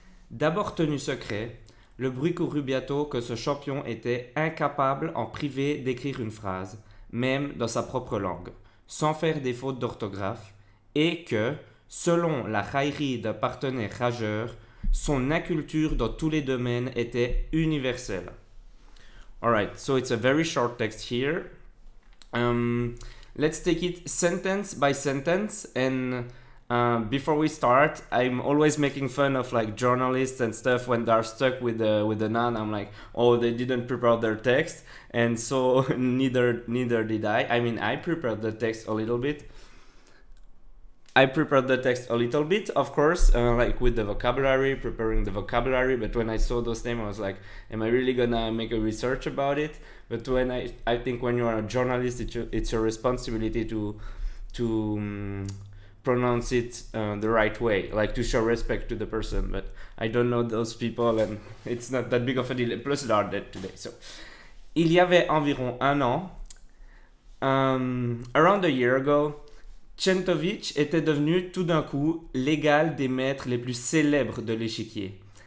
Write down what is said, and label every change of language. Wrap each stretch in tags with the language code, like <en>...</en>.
<fr>D'abord tenu secret, le bruit courut bientôt que ce champion était incapable en privé d'écrire une phrase, même dans sa propre langue, sans faire des fautes d'orthographe, et que, selon la raillerie d'un partenaire rageur, son inculture dans tous les domaines était universelle.</fr> <en>Alright, so it's a very short text here. Let's take it sentence by sentence, and before we start, I'm always making fun of like journalists and stuff when they're stuck with the nan. I'm like, oh, they didn't prepare their text, and so neither did I. I mean, I prepared the text a little bit. Of course, like with the vocabulary, preparing the vocabulary. But when I saw those names, I was like, am I really gonna make a research about it? But when I think when you are a journalist, it's your responsibility to pronounce it the right way, like to show respect to the person. But I don't know those people, and it's not that big of a deal. Plus, they are dead today.</en> <fr>So, il y avait environ un an,</fr> <en>around a year ago,</en> <fr>Tchentovitch était devenu tout d'un coup l'égal des maîtres les plus célèbres de l'échiquier.</fr>